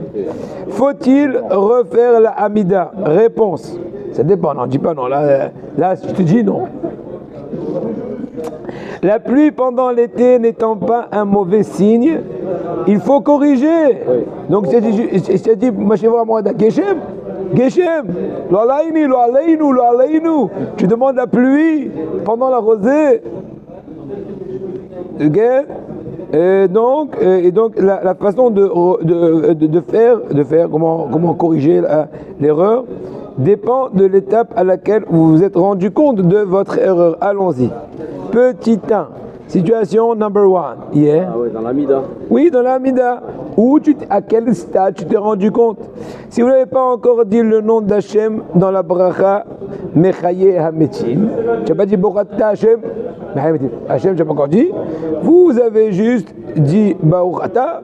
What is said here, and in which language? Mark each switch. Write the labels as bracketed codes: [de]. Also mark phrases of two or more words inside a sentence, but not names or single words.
[fr] Faut-il refaire la Hamida? Réponse. Ça dépend, non, dis pas non. Là, je te dis non. La pluie pendant l'été n'étant pas un mauvais signe, il faut corriger. Donc, c'est dit, [he] גשם, גשם, לא עליני, לא עלינו, לא עלינו. [fr] Tu demandes la pluie pendant la rosée. Ok? Et donc la façon de faire comment corriger l'erreur dépend de l'étape à laquelle vous vous êtes rendu compte de votre erreur. Allons-y. Petit 1, [en] situation number 1. [fr] Yeah. Ah oui, dans l'Amida. Oui, dans l'Amida. À quel stade tu t'es rendu compte? Si vous n'avez pas encore dit le nom d'Hachem dans la bracha [he] מחיה המתים, [fr] tu n'as pas dit [he] ברוך אתה השם, [fr] Hachem, tu n'as pas encore dit. Vous avez juste dit Baruchata.